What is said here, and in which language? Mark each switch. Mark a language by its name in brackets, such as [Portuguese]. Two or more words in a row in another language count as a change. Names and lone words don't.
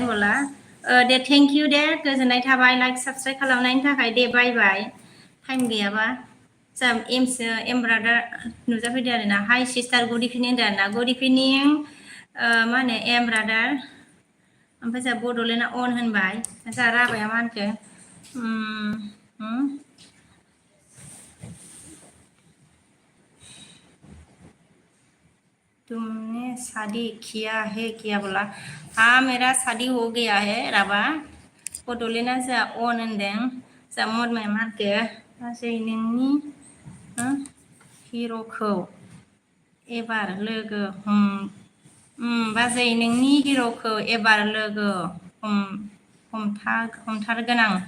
[Bodo] बोला दे [English] thank you [Bodo] दे गोजोननाय थाबाय [English] like subscribe [Bodo] खालामनायनि थाखाय दे [English] bye bye time [Bodo] गैयाबा जोंहा [English] m brother [Bodo] नुजाफैदो आरोना [English] hi sister good evening [Bodo] होनदों आरोना [English] good evening [Bodo] मा होनो [English] m brother [Bodo] ओमफ्राय जोंहा बड'लेण्डआ अन होनबाय जोंहा राबाया मा होनखो [Hindi] तुमने शादी किया है क्या बोला हाँ मेरा शादी हो गया है [Bodo] राबा बड'लेण्डआ जोंहा अन होनदों जोंहा मदमाया मा होनखो गासै नोंनि हिर'खौ एबार लोगो बाजै नोंनि हिर'खौ एबार लोगो हमथारगोन